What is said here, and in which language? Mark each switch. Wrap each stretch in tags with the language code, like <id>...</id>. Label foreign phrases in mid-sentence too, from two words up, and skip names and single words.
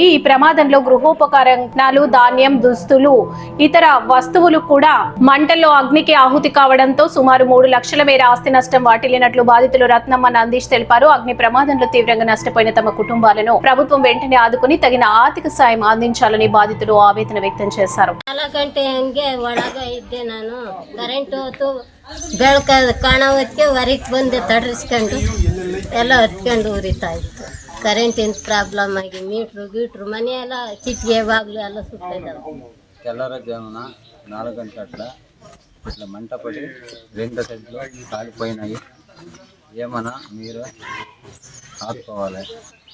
<te>ఈ ప్రమాదంలో గృహోపకరణాలు, ధాన్యం, దుస్తులు, ఇతర వస్తువులు కూడా మంటల్లో అగ్నికి ఆహుతి కావడంతో సుమారు 3 లక్షల మేర ఆస్తి నష్టం వాటిల్లినట్లు బాధితులు రత్నమ్మ నందీష్ తెలిపారు. అగ్ని ప్రమాదంలో తీవ్రంగా నష్టపోయిన తమ కుటుంబాలను ప్రభుత్వం వెంటనే ఆదుకుని తగిన ಆರ್ಥಿಕ సాయం అందించాలని బాధితులు ఆవేదన వ్యక్తం చేశారు.</te> <kn>ಬೆಳಕ ಕಾಣ ಹೊತ್ತಿಗೆ ಹೊರಗೆ ಬಂದೆ ತಡರಿಸ್ಕೊಂಡು ಎಲ್ಲ ಹೊತ್ಕೊಂಡು ಉರಿತಾ ಇತ್ತು. ಕರೆಂಟಿನ ಪ್ರಾಬ್ಲಮ್ ಆಗಿ ಮೀಟ್ರು ಮನೆ ಎಲ್ಲ ಕಿಟಿಗೆ ಬಾಗಿಲು ಎಲ್ಲ ಸುತ್ತಿದ್ದಾವೆ.</kn> <te>తెల్లవారుజామున 4 గంటల ఇట్లా మంట పడి 2 సెంట్లు కాలిపోయినాయి. ఏమన్నా మీరు ఆదుకోవాలి.</te>